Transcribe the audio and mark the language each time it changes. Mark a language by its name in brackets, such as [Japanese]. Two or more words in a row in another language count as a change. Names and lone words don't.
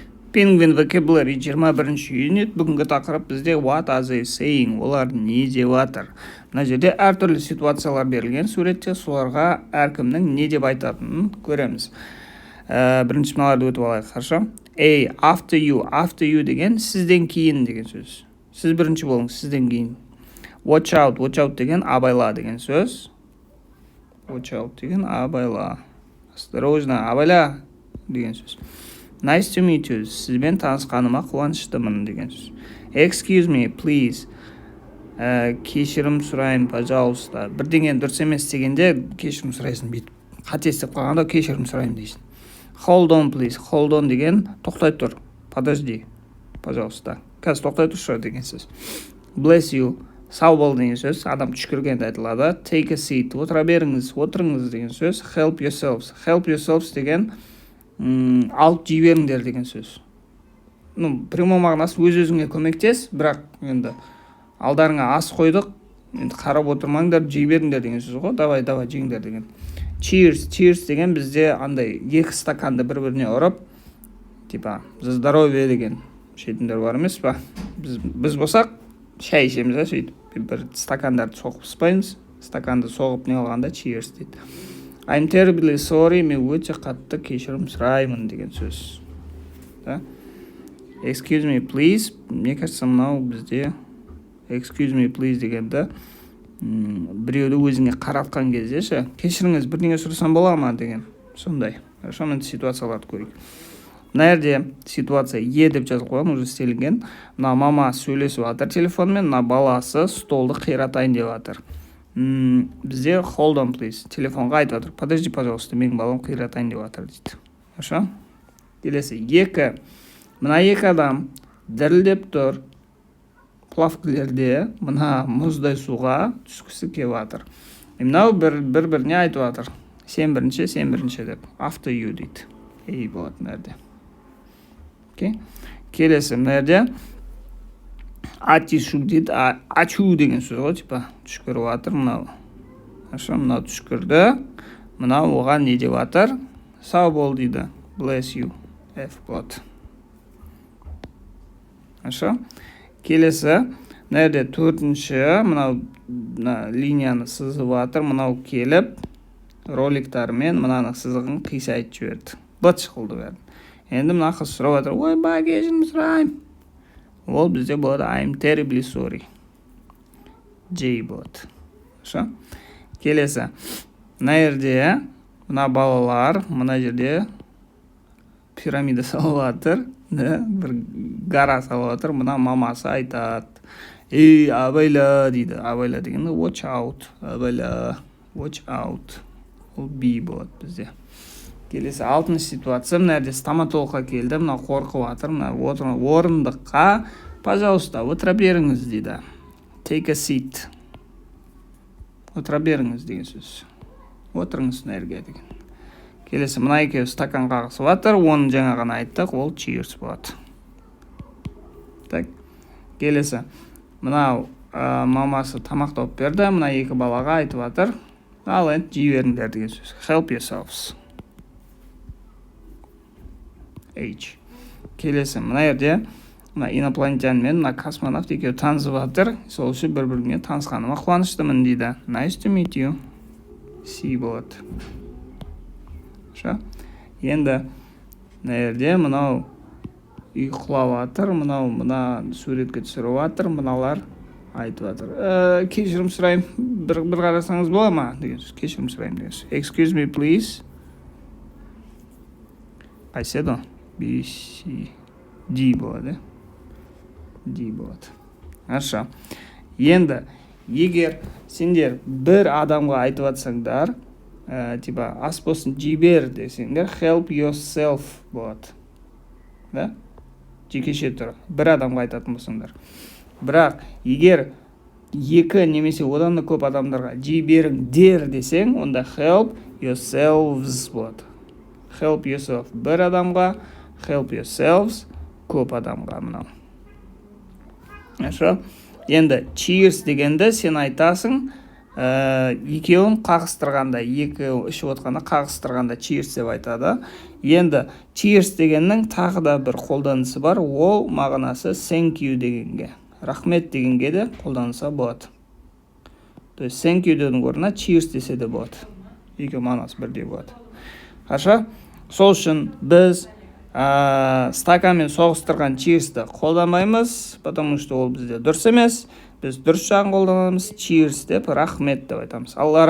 [English] Penguin vocabulary 21 unit. [Kazakh] Бүгінгі тақырып бізде [English] what are they saying? [Kazakh] Олар не деп жатыр? Мына жерде әртүрлі ситуациялар берілген суретте, соларға әркімнің не деп айтатынын көреміз. Бірінші мыналарды өтіп алайық, хорошо? [English] After you [Kazakh] деген сізден кейін деген сөз. Сіз бірінші болыңыз, сізден кейін. [English] Watch out [Kazakh] деген абайла деген сөз. [English] Watch out [Kazakh] деген абайла. Осторожно, абайла деген сөз. [English] Nice to meet you. [Kazakh] Сізбен танысқаныма қуаныштымын деген сөз. [English] Excuse me, please. [Kazakh] Кешірім сұрайын, пожалуйста. Бірдеңе дұрыс емес дегенде кешірім сұрайсың, бүйтіп қате істеп қалғанда кешірім сұрайын дейсің. [English] Hold on, please. Hold on [Kazakh] деген тоқтай тұр. [Russian] Подожди, пожалуйста. [Kazakh] Қазір тоқтай тұршы деген сөз. [English] Bless you. [Kazakh] Сау бол деген сөз. Адам түшкіргенде айтылады. [English] Take a seat. [Kazakh] Отыра беріңіз, отырыңыз деген сөз. [English] Help yourselves. Help yourselves [Kazakh] деген алып жей беріңдер деген сөз. Прямой мағынасы өз-өзіңе көмектес, бірақ енді алдарыңа ас қойдық, енді қарап отырмаңдар, жей беріңдер деген сөз ғой. Давай жеңдер деген. Cheers деген бізде андай екі стаканды бір-біріне ұрып, [Russian] типа за здоровье [Kazakh] деген ішетіндер бар емес па? Біз болсақ шай ішеміз, сөйтіп бір стакандарды соғып спаймыз, стаканды соғып не алғанда cheers дейді. [English] I'm terribly sorry, [Kazakh] мен өте қатты кешірім сұраймын деген сөз. [English] Excuse me, please. [Russian] Мне кажется, [Kazakh] мынау бізде [English] excuse me, please [Kazakh] дегенді біреуді өзіңе қаратқан кезде ше, кешіріңіз, бірдеңе сұрасам бола ма деген, сондай. Хорошо, мен ситуацияларды көрейік. Мына жерде ситуация деп жазып қойған, уже істелінген. Мына мама сөйлесіп жатыр телефонмен, мына баласы столды қиратайын деп жатыр. [English] Бізде hold on, please. [Kazakh] Телефонға айтып жатыр. [Russian] Подожди, пожалуйста, [Kazakh] менің балам қиратайын деп жатыр дейді. Хорошо? Келесі мына екі адам дірілдеп тұр. Плавкілерде мына мұздай суға түскісі келіп жатыр. Мынау бір-біріне айтып жатыр. Сен бірінші деп. [English] After you [Kazakh] дейді. Болады мына жерде. Келесі мына жерде атишу дейді. Ачу деген сөз ғой, типа түшкіріп жатыр мынау. Хорошо, мынау түшкірді. Мынау оған не деп жатыр? Сау бол дейді. [English] Bless you. [Kazakh] F болады. Хорошо. Келесі, мына жерде төртінші, мынау линияны сызып жатыр, мынау келіп, роликтармен мынаны сызығын қисайтып жіберді. Бұт шықылды бәрін. Енді мына қыз сұрап жатыр, ойбай, кешірім сұрайым. Ол бізде болады, [English] I'm terribly sorry. [Kazakh] J болады. Хорошо. Келесі, мына жерде, мына балалар, мына жерде пирамида салып жатыр. Бір гара салып жатыр, мына мамасы айтады. Абайла дейді. Абайла дегенде [English] watch out. Абайла, watch out. [Kazakh] Ол B болады бізде. Келесі алтыншы ситуация, мына жерде стоматологқа келді, мына қорқып жатыр, мына орындыққа, пожалуйста, отыра беріңіз дейді. [English] Take a seat. [Kazakh] Отыра беріңіз деген сөз. Отырыңыз мына жерге деген. Келесі мына екеуі стакан қағысып жатыр, оны жаңа ғана айттық, ол cheers болады. Так. Келесі мынау мамасы тамақ тауып берді, мына екі балаға айтып жатыр. Ал енді жей беріңдер деген сөз. [English] Help yourselves. H. [Kazakh] Келесі мына жерде мына инопланетян мен мына космонавт екеуі танысып жатыр. Сол үшін бір-біріне танысқаныма қуаныштымын дейді. [English] Nice to meet you. [Kazakh] C болады. Енді мына жерде мынау үй құлап жатыр, мына суретке түсіріп жатыр, мыналар айтып жатыр. Кешірім сұрайым, бір қарасаңыз бола ма деген сөз. Кешірім сұрайым деген сөз. [English] Excuse me, please. [Kazakh] Қайсы еді? B, C, D болады. D болады. Хорошо. Енді егер сендер бір адамға айтып жатсаңдар, типа ас болсын жей бер десеңдер, [English] help yourself болады. [Kazakh] Да? Жекеше тұр. Бір адамға айтатын болсаңдар. Бірақ егер екі немесе одан да көп адамдарға жей беріңдер десең, онда [English] help yourselves [Kazakh] болады. [English] Help yourself [Kazakh] бір адамға, [English] help yourselves [Kazakh] көп адамға мынау. Хорошо? Енді cheers дегенде сен айтасың, екеуін қағыстырғанда, екеуі ішіп отқанда қағыстырғанда cheers деп айтады. Енді cheers дегеннің тағы да бір қолданысы бар, ол мағынасы [English] thank you [Kazakh] дегенге, рахмет дегенге де қолданылса болады. [Russian] То есть [English] thank you [Kazakh] деудің орнына cheers десе де болады. Екеуі мағынасы бірдей болады. Хорошо? Сол үшін біз стаканмен соғыстырған cheers'ті қолданбаймыз, [Russian] потому что [Kazakh] ол бізде дұрыс емес. Біз дұрыс жағын қолданамыз, cheers деп, рахмет деп айтамыз.